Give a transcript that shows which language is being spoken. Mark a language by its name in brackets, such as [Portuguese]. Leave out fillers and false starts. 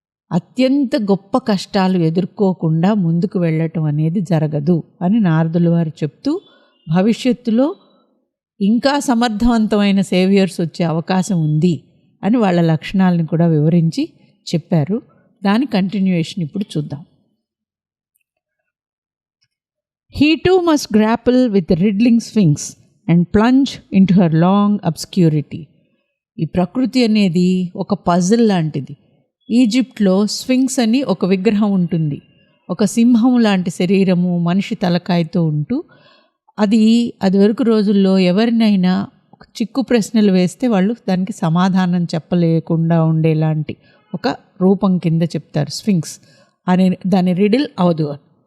[Telugu] అత్యంత గొప్ప కష్టాలు ఎదుర్కోకుండా ముందుకు వెళ్ళటం అనేది జరగదు అని నారదుల వారు చెప్తూ, భవిష్యత్తులో ఇంకా సమర్థవంతమైన సేవియర్స్ వచ్చే అవకాశం ఉంది అని వాళ్ళ లక్షణాలను కూడా వివరించి చెప్పారు. దాని కంటిన్యూయేషన్ ఇప్పుడు చూద్దాం. [English] He too must grapple with the riddling sphinx and plunge into her long obscurity. [Telugu] ఈ ప్రకృతి అనేది ఒక పజిల్ లాంటిది. ఈజిప్ట్లో స్ఫింక్స్ అని ఒక విగ్రహం ఉంటుంది. ఒక సింహం లాంటి శరీరము, మనిషి తలకాయతో ఉంటూ, అది వరకు రోజుల్లో ఎవరినైనా చిక్కు ప్రశ్నలు వేస్తే వాళ్ళు దానికి సమాధానం చెప్పలేకుండా ఉండేలాంటి ఒక రూపం కింద చెప్తారు స్ఫింక్స్ అనే, దాని రిడిల్ అవదు.